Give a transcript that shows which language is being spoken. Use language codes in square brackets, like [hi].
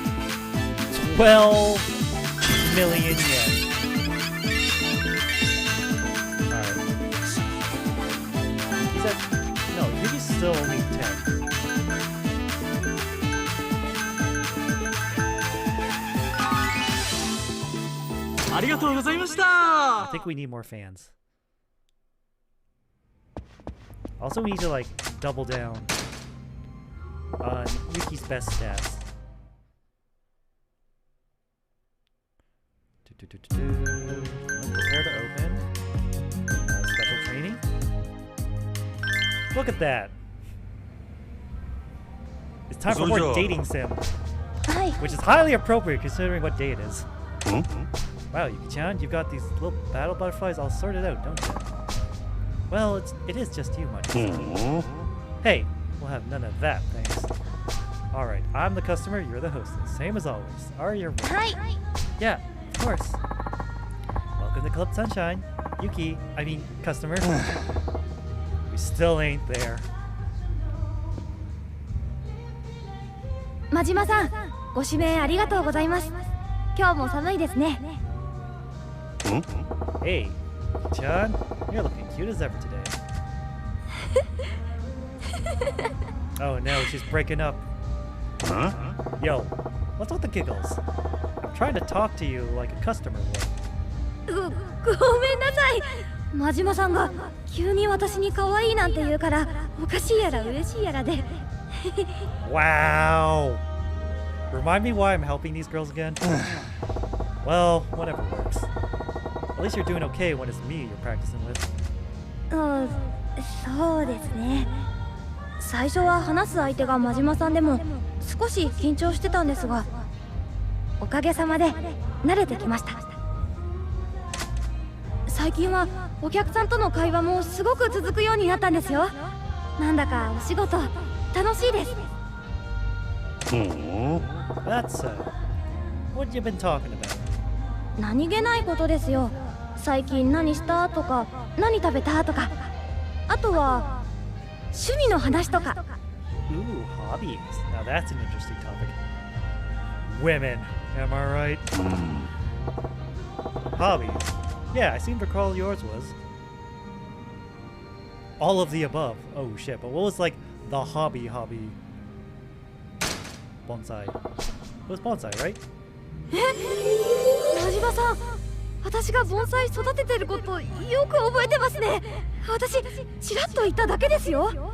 [en] $12 million yen. Alright. He's at no, Yuki's still only 10. [ja] I ありがとうございました。 [en] I think we need more fans. Also, we need to like double down on Yuki's best stats. Prepare to open. Special training. Look at that. It's time for more dating sim, [ja] はい。 [en] which is highly appropriate considering what day it is. ん Wow, Yuki-chan, you've got these little battle butterflies all sorted out, don't you? Well, it is just you, my う dear. ん Hey, we'll have none of that, thanks. Alright, I'm the customer, you're the hostess. Same as always. Are you? [ja] はい。 [en] Yeah, of course. Welcome to Club Sunshine. Yuki, I mean, customer. We still ain't there. [ja] 真島さん、ご指名ありがとうございます。今日も寒いですね。ん [en] Hey, Yuki-chan, you're looking cute as ever today. Oh no, she's breaking up. ん Yo, what's with the giggles? I'm trying to talk to you like a customer would. [ja] ごめんなさい。真島さんが急に私に可愛いなんて言うからおかしいやら嬉しいやらで。 [en] Wow! Remind me why I'm helping these girls again? Well, whatever works. At least you're doing okay when it's me you're practicing with. [ja] うん、そうですね。最初は話す相手が真島さんでも少し緊張してたんですが、おかげさまで慣れてきました。最近はお客さんとの会話もすごく続くようになったんですよ。なんだかお仕事楽しいです。うん [en] That's what you been talking about? [ja] 何気ないことですよ。最近何したとか何食べたとか、あとは趣味の話とか。 [en] Ooh, hobbies. Now that's an interesting topic. Women, am I right? うん Hobbies. Yeah, I seem to recall yours was all of the above. Oh shit, but what was like the hobby? Bonsai. It was bonsai, right? [ja] 真島さん、私が盆栽育ててることよく覚えてますね。私ちらっと言っただけですよ。